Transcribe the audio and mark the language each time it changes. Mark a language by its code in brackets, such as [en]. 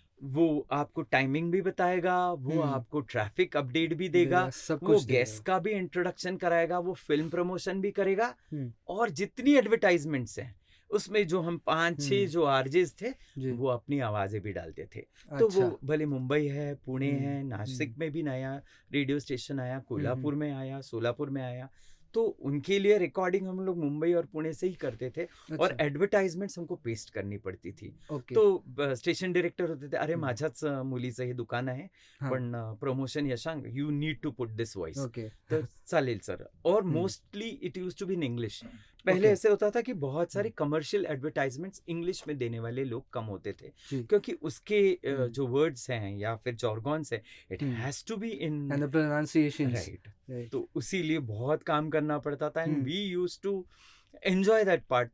[hi] वो आपको टाइमिंग भी बताएगा, वो आपको ट्रैफिक अपडेट भी देगा, वो गेस्ट का भी इंट्रोडक्शन कराएगा, वो फिल्म प्रमोशन भी करेगा, और जितनी एडवर्टाइजमेंट्स हैं उसमें जो हम 5-6 जो आरजेस थे वो अपनी आवाजें भी डालते थे। तो वो भले मुंबई है, पुणे है, नासिक में भी नया रेडियो स्टेशन आया, कोल्हापुर में आया, सोलापुर में आया, तो उनके लिए रिकॉर्डिंग हम लोग मुंबई और पुणे से ही करते थे। और एडवर्टाइजमेंट्स हमको पेस्ट करनी पड़ती थी। तो स्टेशन डायरेक्टर होते थे, [mr] अरे माझ्याच मुलीचं हे दुकान आहे पण promotion Yashank [en] you need to put this voice, [mr] तर चालेल सर। [hi] और [en] Mostly it used to be in English. [hi] पहले ऐसे होता था कि बहुत सारे कमर्शियल एडवर्टाइजमेंट्स इंग्लिश में देने वाले लोग कम होते थे, क्योंकि उसके जो वर्ड्स हैं या फिर जॉर्गॉन्स है, [en] it has to be in pronunciation, [hi] right. तो उसीलिए बहुत काम करना पड़ता था, [en] And we used to enjoy that part.